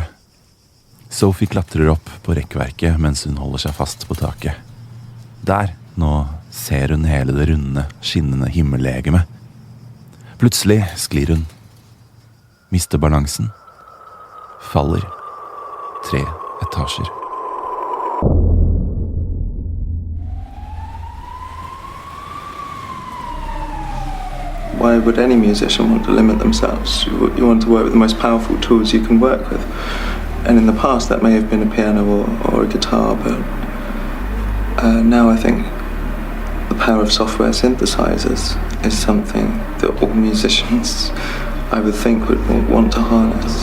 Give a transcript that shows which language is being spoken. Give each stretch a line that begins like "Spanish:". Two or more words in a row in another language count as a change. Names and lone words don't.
Norwegian: Sophie klatrer opp på rekkverket mens hun holder seg fast på taket. Der, nå ser hun hele det runde, skinnende himmellegemet. Plutselig sklir hun. Mister balansen. Faller. 3 etasjer.
English: Why would any musician want to limit themselves? You want to work with the most powerful tools you can work with. And in the past that may have been a piano or a guitar, but now I think the power of software synthesizers is something that all musicians, I would think, would want to harness.